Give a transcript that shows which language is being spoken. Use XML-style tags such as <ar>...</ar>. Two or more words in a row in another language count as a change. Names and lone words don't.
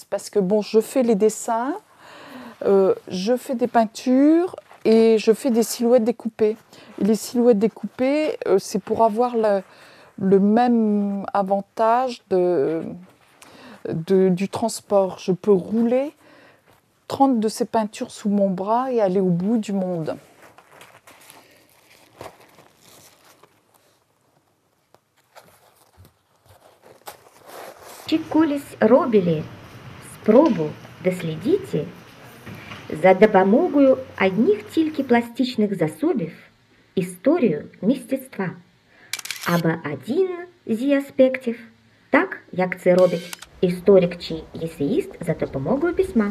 <fr>Parce que bon, je fais les dessins, je fais des peintures et je fais des silhouettes découpées. Et les silhouettes découpées, c'est pour avoir le même avantage du transport. Je peux rouler 30 de ces peintures sous mon bras et aller au bout du monde.</fr> <uk>Чи колись робили спробу дослідити за допомогою одних тільки пластичних засобів історію мистецтва або один з аспектів, так як це робить історик чи есеїст за допомогою письма.</uk>